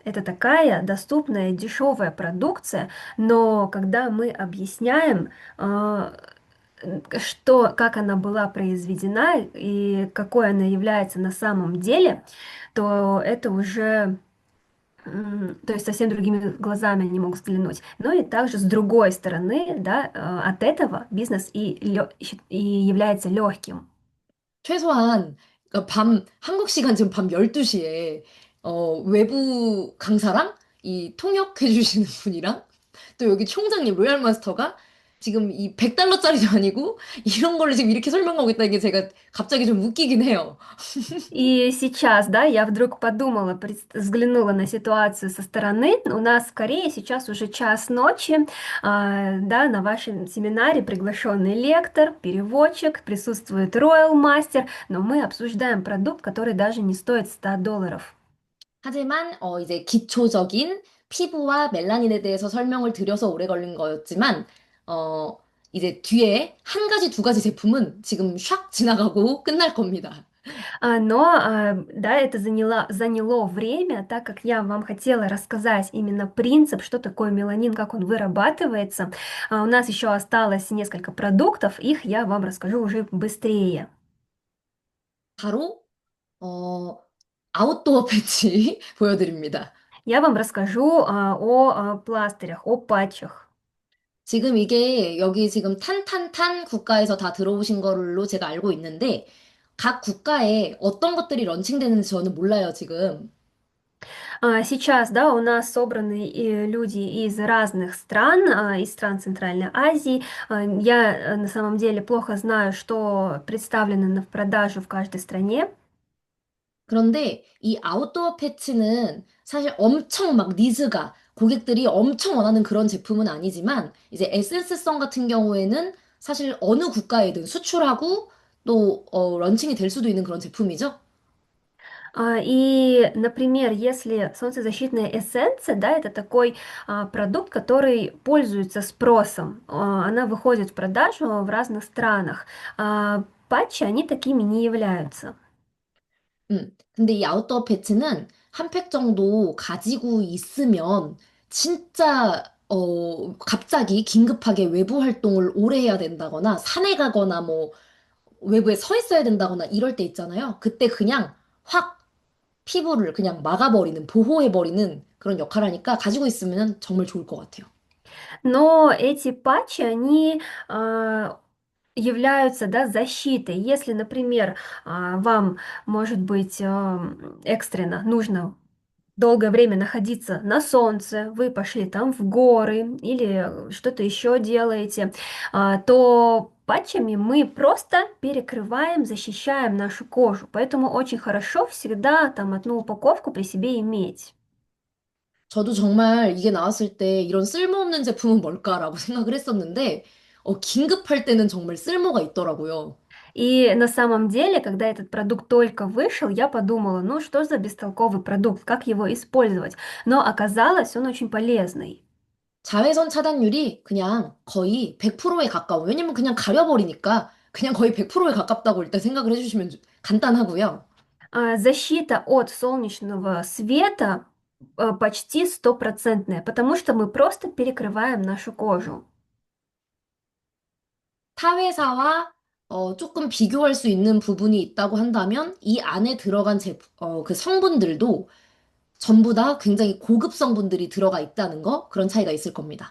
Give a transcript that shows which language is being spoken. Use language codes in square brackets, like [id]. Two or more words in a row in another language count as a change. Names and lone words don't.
[ru] Это такая доступная, дешевая продукция, но когда мы объясняем, как она была произведена и какой она является на самом деле, то это уже то есть совсем другими глазами они могут взглянуть. Но и также с другой стороны, да, от этого бизнес и является легким. [ko] 최소한, 그러니까 한국 시간 지금 밤 12시에, 외부 강사랑 이 통역해 주시는 분이랑 또 여기 총장님, 로얄 마스터가 지금 이 100달러짜리도 아니고 이런 거를 지금 이렇게 설명하고 있다는 게 제가 갑자기 좀 웃기긴 해요. [ru] И сейчас, да, я вдруг подумала, взглянула на ситуацию со стороны. У нас в Корее сейчас уже час ночи, да, на вашем семинаре приглашенный лектор, переводчик, присутствует Royal Master, но мы обсуждаем продукт, который даже не стоит $100. [ko] 하지만 이제 기초적인 피부와 멜라닌에 대해서 설명을 드려서 오래 걸린 거였지만 어, 이제 뒤에 한 가지, 두 가지 제품은 지금 샥 지나가고 끝날 겁니다. [ru] Да, это заняло время, так как я вам хотела рассказать именно принцип, что такое меланин, как он вырабатывается. У нас еще осталось несколько продуктов, их я вам расскажу уже быстрее. [ko] 바로 아웃도어 패치 보여드립니다. [ru] Я вам расскажу о пластырях, о патчах. [ko] 지금 이게 여기 지금 탄탄탄 국가에서 다 들어오신 걸로 제가 알고 있는데 각 국가에 어떤 것들이 런칭되는지 저는 몰라요, 지금. [ru] Сейчас, да, у нас собраны люди из разных стран, из стран Центральной Азии. Я на самом деле плохо знаю, что представлено в продажу в каждой стране. [ko] 그런데 이 아웃도어 패치는 사실 엄청 막 니즈가 고객들이 엄청 원하는 그런 제품은 아니지만 이제 에센스성 같은 경우에는 사실 어느 국가에든 수출하고 또 런칭이 될 수도 있는 그런 제품이죠. [ru] И, например, если солнцезащитная эссенция, да, это такой продукт, который пользуется спросом. Она выходит в продажу в разных странах. Патчи, они такими не являются. [ko] 근데 이 아웃도어 패치는 한 팩 정도 가지고 있으면 진짜 갑자기 긴급하게 외부 활동을 오래 해야 된다거나 산에 가거나 뭐 외부에 서 있어야 된다거나 이럴 때 있잖아요. 그때 그냥 확 피부를 그냥 막아버리는, 보호해버리는 그런 역할을 하니까 가지고 있으면 정말 좋을 것 같아요. [ru] Но эти патчи, они являются, да, защитой. Если, например, вам, может быть, экстренно нужно долгое время находиться на солнце, вы пошли там в горы или что-то еще делаете, то патчами мы просто перекрываем, защищаем нашу кожу. Поэтому очень хорошо всегда там одну упаковку при себе иметь. [ko] 저도 정말 이게 나왔을 때 이런 쓸모없는 제품은 뭘까라고 생각을 했었는데, 긴급할 때는 정말 쓸모가 있더라고요. [ru] И на самом деле, когда этот продукт только вышел, я подумала, ну что за бестолковый продукт, как его использовать? Но оказалось, он очень полезный. [ko] 자외선 차단율이 그냥 거의 100%에 가까워. 왜냐면 그냥 가려버리니까 그냥 거의 100%에 가깝다고 일단 생각을 해주시면 간단하고요. [ru] Защита от солнечного света почти стопроцентная, потому что мы просто перекрываем нашу кожу. [ko] 타 회사와 조금 비교할 수 있는 부분이 있다고 한다면 이 안에 들어간 그 성분들도 전부 다 굉장히 고급 성분들이 들어가 있다는 거, 그런 차이가 있을 겁니다.